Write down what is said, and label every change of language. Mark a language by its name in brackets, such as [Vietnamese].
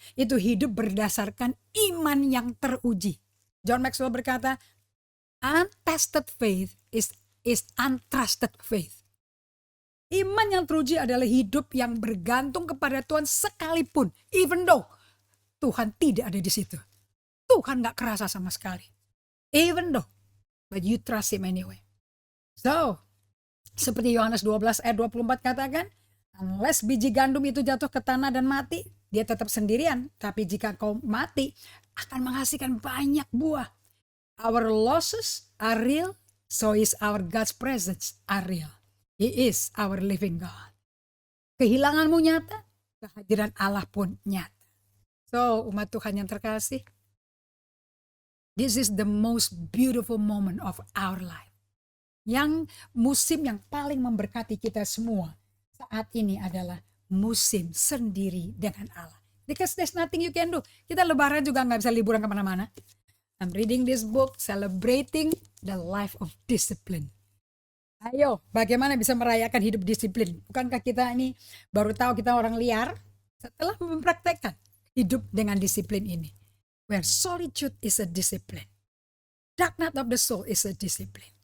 [Indonesian] Itu hidup berdasarkan iman yang teruji. [English] John Maxwell [Indonesian] berkata, [English] untested faith is untrusted faith. [Indonesian] Iman yang teruji adalah hidup yang bergantung kepada Tuhan sekalipun, [English] even though [Indonesian] Tuhan tidak ada di situ. Tuhan gak kerasa sama sekali. [English] Even though, but you trust Him anyway. [Indonesian] So, seperti Yohanes 12 ayat 24 katakan, unless biji gandum itu jatuh ke tanah dan mati, dia tetap sendirian. Tapi jika kau mati, akan menghasilkan banyak buah. [English] Our losses are real, so is our God's presence are real. He is our living God. [Indonesian] Kehilanganmu nyata, kehadiran Allah pun nyata. [English] So, [Indonesian] umat Tuhan yang terkasih, [English] this is the most beautiful moment of our life. [Indonesian] Yang musim yang paling memberkati kita semua saat ini adalah musim sendiri dengan Allah. [English] Because there's nothing you can do. [Indonesian] Kita lebaran juga gak bisa liburan kemana-mana. [English] I'm reading this book, celebrating the life of discipline. [Indonesian] Ayo, bagaimana bisa merayakan hidup disiplin? Bukankah kita ini baru tahu kita orang liar setelah mempraktekkan hidup dengan disiplin ini? [English] Where solitude is a discipline. Dark night of the soul is a discipline.